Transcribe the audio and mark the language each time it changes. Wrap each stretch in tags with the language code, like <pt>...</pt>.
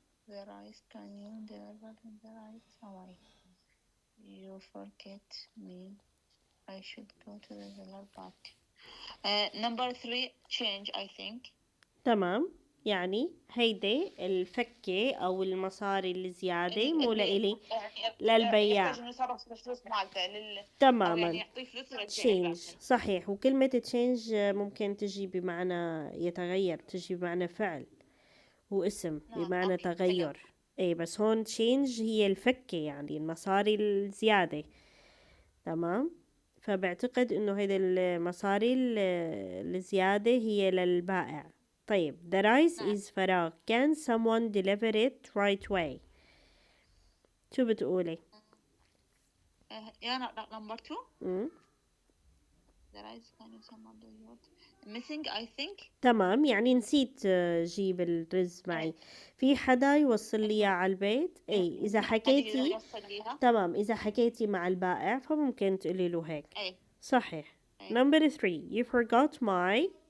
<en>The rice can you deliver the rice away? You forget me. I should go to the seller back. Number 3 change I think.</en> <ar>تمام. يعني هيدي الفكة أو المصاري الزيادة مو لإلي، للبياع. يحتاج إنه يصرف الفلوس مالته تماما. أو يعني يعطيه فلوس change صحيح. وكلمة change ممكن تجي بمعنى يتغير، تجي بمعنى فعل واسم بمعنى تغير. اي بس هون change هي الفكة، يعني المصاري الزيادة. تمام. فبعتقد انه هيدا المصاري الزيادة هي للبائع. طيب</ar> <en>the rice is</en> <ar>فراغ.</ar> <en>can someone deliver it right away؟</en> <ar>شو بتقولي؟ يا</ar> <en>number 2. The rice can you someone deliver missing I think.</en> <ar>تمام. يعني نسيت جيب الرز معي. في حدا يوصل لي إياه على البيت. اي اذا حكيتي تمام، اذا حكيتي مع البائع فممكن تقولي له هيك. صحيح.</ar> <en>number 3 you forgot my</en>